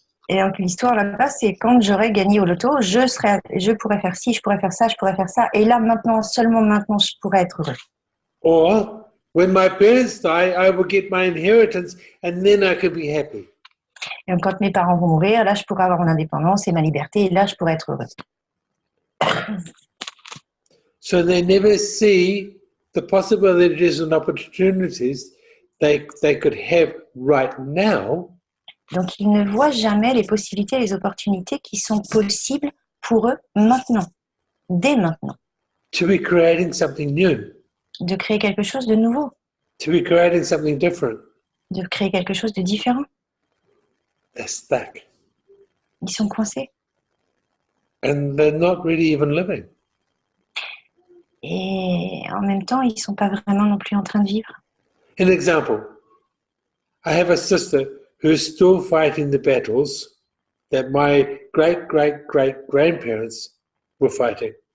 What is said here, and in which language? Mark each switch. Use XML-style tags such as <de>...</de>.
<fr>Et donc l'histoire là-bas, c'est quand j'aurai gagné au loto, je pourrais faire ci, je pourrais faire ça, je pourrais faire ça. Et là, maintenant, seulement maintenant, je pourrais être heureux.</fr> <en>Or when my parents die, I will get my inheritance, and then I could be happy.</en> <fr>Et donc, quand mes parents vont mourir, là, je pourrais avoir mon indépendance et ma liberté. Et là, je pourrais être heureux.</fr> <en>So they never see the possibilities and opportunities they could have right now.</en> <fr>Donc, ils ne voient jamais les possibilités et les opportunités qui sont possibles pour eux maintenant, dès maintenant.</fr> <en>To be creating something new,</en> <fr>De créer quelque chose de nouveau,</fr> <en>to be creating something different.</en> <fr>de créer quelque chose de différent.</fr> <en>They're stuck.</en> <fr>Ils sont coincés.</fr> <en>And they're not really even living.</en> <fr>Et en même temps, ils ne sont pas vraiment non plus en train de vivre.</fr> <en>An example, I have a sister who's still fighting the battles that my great-great-great-grandparents were fighting.</en>